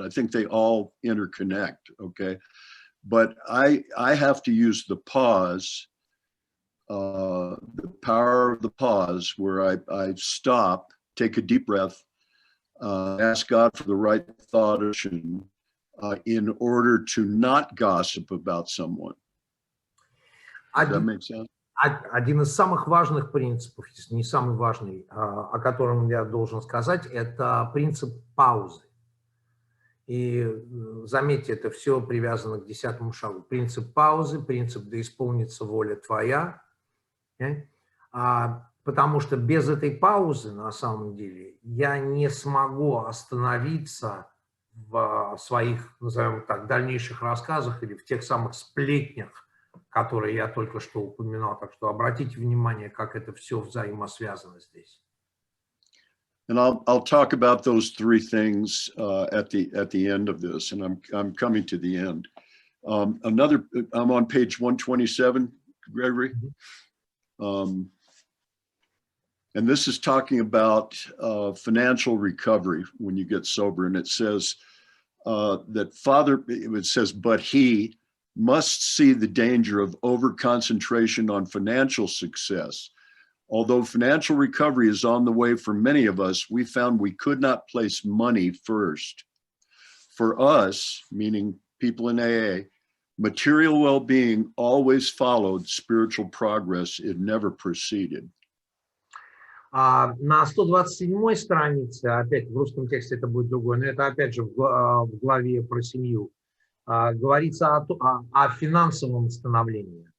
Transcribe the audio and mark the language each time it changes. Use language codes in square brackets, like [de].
[en] I think they all interconnect, okay? But I have to use the pause, the power of the pause, where I stop, take a deep breath, ask God for the right thought in order to not gossip about someone. Does that make sense? [ru] Один из самых важных принципов, если не самый важный, о котором я должен сказать, это принцип паузы. И заметьте, это все привязано к 10-му шагу. Принцип паузы, принцип «да исполнится воля твоя». Потому что без этой паузы, на самом деле, я не смогу остановиться в своих, назовем так, дальнейших рассказах или в тех самых сплетнях, которые я только что упоминал. Так что обратите внимание, как это все взаимосвязано здесь. [en] And I'll talk about those three things at the end of this, and I'm coming to the end. I'm on page 127, Gregory. And this is talking about financial recovery when you get sober, and it says it says, but he must see the danger of over-concentration on financial success. Although financial recovery is on the way for many of us, we found we could not place money first. For us, meaning people in AA, material well-being always followed spiritual progress. It never preceded. [ru] На 127-й странице, опять в русском тексте это будет другое, но это опять же в главе про семью. говорится о финансовом становлении.